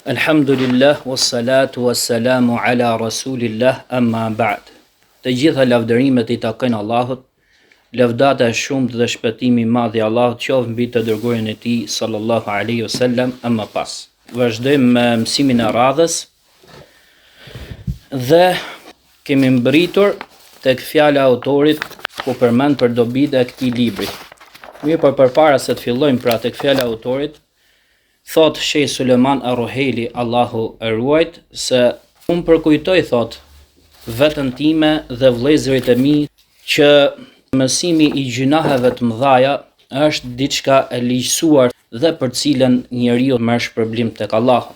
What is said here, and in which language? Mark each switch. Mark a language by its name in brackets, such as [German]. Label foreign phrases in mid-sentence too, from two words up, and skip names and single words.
[Arabic] الحمد لله والصلاة والسلام على رسول الله أما بعد. [Albanian] Të gjitha lavdërimet I takojnë Allahut, lavdata e shumtë dhe shpëtimi I madh I Allahut qoftë mbi të dërguarin e Tij [Arabic] صلى الله عليه وسلم, [Albanian] amma pas. Vazhdojmë me mësimin e radhës dhe kemi mbritur tek fjala e autorit ku përmend për dobitë e këtij libri. Mirë, por përpara se të fillojmë pra tek fjala e autorit, thot Sheh Suleman Ar-Ruhaili, Allahu e ruajt, se unë përkujtoj, thot, veten time dhe vëllezërit e mi që mësimi I gjunaheve të mëdhaja është diçka e ligjësuar dhe për cilën njeriu merr shpërblim tek Allahu.